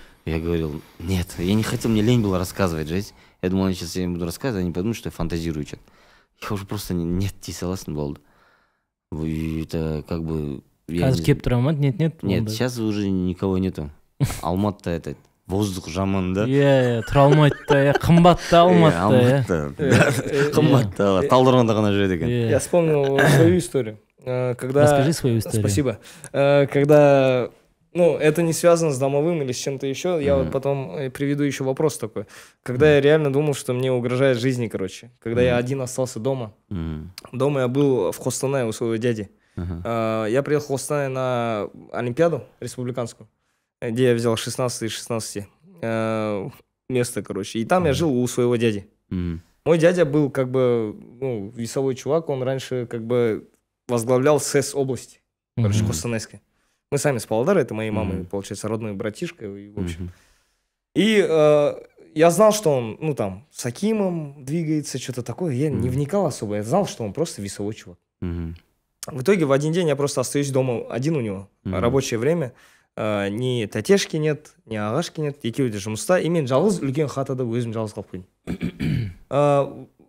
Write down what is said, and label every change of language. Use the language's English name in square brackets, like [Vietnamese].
[Russian] Я говорил, нет, я не хотел, мне лень было рассказывать жесть. Я думал, сейчас я им буду рассказывать, они подумают, что я фантазирую что-то. Я уже просто нет, согласен был. Это как бы... [Kazakh] Қазір кеп тұра ма? [Russian] Нет. Нет, сейчас уже никого нету. [Kazakh] Алматыда [Russian] это воздух [Kazakh] жаман, [Russian] да? [Kazakh] Тұра алмайды да, қымбатта Алматыда. Қымбатта, Талдырманда ғана жүреді екен. [Russian] Я вспомнил свою историю. Расскажи свою историю. Спасибо. Когда... Ну, это не связано с домовым или с чем-то еще. Я вот потом приведу еще вопрос такой. Когда я реально думал, что мне угрожает жизни, короче. Когда я один остался дома. Дома я был в Хостанае у своего дяди. Я приехал в Хостанае на Олимпиаду республиканскую, где я взял 16 из 16 место, короче. И там я жил у своего дяди. Мой дядя был как бы, ну, весовой чувак. Он раньше как бы возглавлял СЭС области, короче, Хостанайской. Мы сами с Павлодара, это моей мамы, получается, родной братишка, и, в общем. И я знал, что он, ну, там, с Акимом двигается, что-то такое. Я не вникал особо, я знал, что он просто весовой чувак. В итоге в один день я просто остаюсь дома один у него, рабочее время. [Kazakh] Ни тәтешки [Russian] нет, [Kazakh] ни ағашки нет, екеуі де жұмыста. [Russian] И [Kazakh] мен жалғыз үлкен хатада өзім жалғыз қалып қойдым.